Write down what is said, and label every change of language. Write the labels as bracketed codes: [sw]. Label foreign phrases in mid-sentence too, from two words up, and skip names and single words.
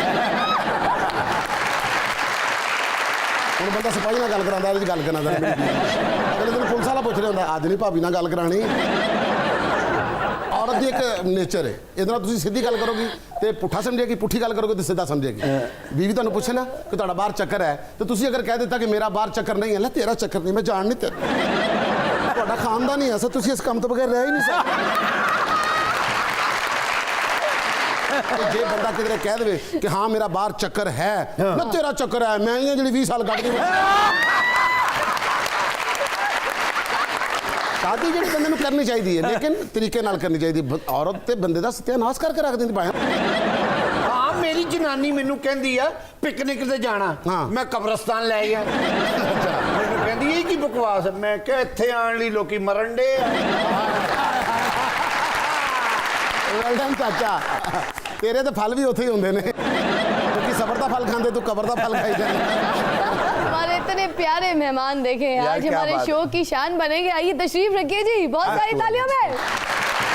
[pa] ਹੁਣ ਬੰਦਾ ਸਿਪਾਹੀ ਨਾਲ ਗੱਲ ਕਰਾਉਂਦਾ ਇਹਦੀ ਗੱਲ ਕਰਨਾ ਅਗਲੇ ਦਿਨ ਪੁਲਿਸ ਵਾਲਾ ਪੁੱਛ ਰਿਹਾ ਹੁੰਦਾ ਅੱਜ ਨਹੀਂ ਭਾਬੀ ਨਾਲ ਗੱਲ ਕਰਾਣੀ ਔਰਤ ਦੀ ਇੱਕ ਨੇਚਰ ਹੈ ਇਹਦੇ ਨਾਲ ਤੁਸੀਂ ਸਿੱਧੀ ਗੱਲ ਕਰੋਗੇ ਤੇ ਪੁੱਠਾ ਸਮਝੇਗੀ ਪੁੱਠੀ ਗੱਲ ਕਰੋਗੇ ਤੇ ਸਿੱਧਾ ਸਮਝੇਗੀ ਬੀਵੀ ਤੁਹਾਨੂੰ ਪੁੱਛੇ ਨਾ ਕਿ ਤੁਹਾਡਾ ਬਾਹਰ ਚੱਕਰ ਹੈ ਤੇ ਤੁਸੀਂ ਅਗਰ ਕਹਿ ਦਿੱਤਾ ਕਿ ਮੇਰਾ ਬਾਹਰ ਚੱਕਰ ਨਹੀਂ ਹੈ ਲੈ ਤੇਰਾ ਚੱਕਰ ਨਹੀਂ ਮੈਂ ਜਾਣ ਨਹੀਂ ਤੇ ਤੁਹਾਡਾ ਖਾਨਦਾਨ ਹੀ ਐਸਾ ਤੁਸੀਂ ਇਸ ਕੰਮ ਤੋਂ ਬਗੈਰ ਰਹਿ ਹੀ ਨਹੀਂ ਸਕਦੇ ਜੇ ਬੰਦਾ ਕਿਧਰੇ ਕਹਿ ਦੇਵੇ ਕਿ ਹਾਂ ਮੇਰਾ ਬਾਹਰ ਚੱਕਰ ਹੈ ਨਾ ਤੇਰਾ ਚੱਕਰ ਹੈ ਮੈਂ ਹੀ ਹਾਂ ਜਿਹੜੀ 20 ਸਾਲ ਕੱਢ ਗਈ ਸ਼ਾਦੀ ਜੀ ਬੰਦੇ ਨੂੰ ਕਰਨੀ ਚਾਹੀਏ ਲੇਕਿਨ ਤਰੀਕੇ ਨਾਲ ਕਰਨੀ ਚਾਹੀਏ ਔਰਤ ਤੇ ਬੰਦੇ ਦਾ ਸੱਤਿਆਨਾਸ ਕਰਕੇ ਰੱਖ ਦੇਂਦੀ ਭਾਈ ਹਾਂ ਮੇਰੀ ਜਨਾਨੀ ਮੈਨੂੰ ਕਹਤੀ ਹੈ ਪਿਕਨਿਕ ਤੇ ਜਾਣਾ ਮੈਂ ਕਬਰਸਤਾਨ ਲੈ ਗਿਆ ਮੈਨੂੰ ਕਹਤੀ ਹੈ ਕੀ ਬਕਵਾਸ ਮੈਂ ਕਿਆ ਇੱਥੇ ਆਣੇ ਲਈ ਲੋਕੀ ਮਰਨ ਡੇ ਵੈਲਡਨ ਚਾਚਾ ਤੇਰੇ ਤੋ ਫਲ ਭੀ ਉੱਥੇ ਹੀ ਹੁੰਦੇ ਨੇ ਕਿਉਂਕਿ ਸਬਰ ਦਾ ਫਲ ਖਾਂਦੇ ਤੂ ਕਬਰ ਦਾ ਫਲ ਖਾਈ ਜਾਂਦਾ [ur] ہمارے اتنے پیارے مہمان دیکھے آج ہمارے شو کی شان بنیں گے آئیے تشریف رکھیے جی بہت ساری تالیوں میں